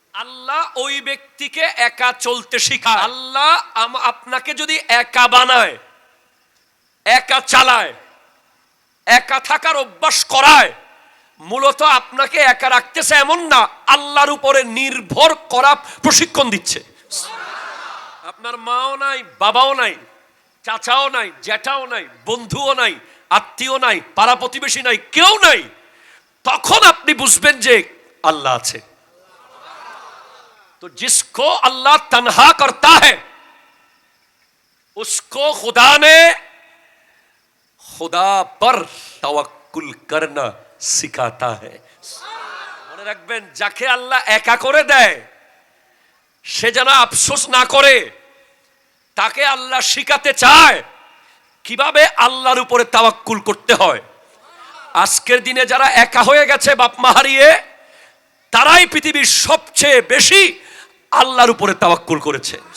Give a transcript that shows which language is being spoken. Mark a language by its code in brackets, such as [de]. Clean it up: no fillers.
[bn] আল্লাহ ওই ব্যক্তিকে একা চলতে শিখায়। আল্লাহ আপনাকে যদি একা বানায়, একা চালায়, একা থাকার অভ্যাস করায়, মূলত আপনাকে একা রাখতেছে এমন না, আল্লাহর উপরে নির্ভর করা প্রশিক্ষণ দিচ্ছে। আপনার মাও নাই, বাবাও নাই, চাচাও নাই, জ্যাঠাও নাই, বন্ধুও নাই, আত্মীয় নাই, পাড়া প্রতিবেশী নাই, কেউ নাই। তখন আপনি বুঝবেন যে আল্লাহ আছে। [hi] तो जिसको अल्लाह तन्हा करता है उसको खुदा ने खुदा पर तवक्कुल करना सिखाता है। [bn] মনে রাখবেন, যাকে আল্লাহ একা করে দেয় সে যেন আফসোস না করে, তাকে আল্লাহ শিখাতে চায় কিভাবে আল্লাহর উপরে তাওয়াক্কুল করতে হয়। আজকের দিনে যারা একা হয়ে গেছে বাপ মা হারিয়ে, তারাই পৃথিবীর সবচেয়ে বেশি আল্লাহর উপরে তাওয়াক্কুল করেছে।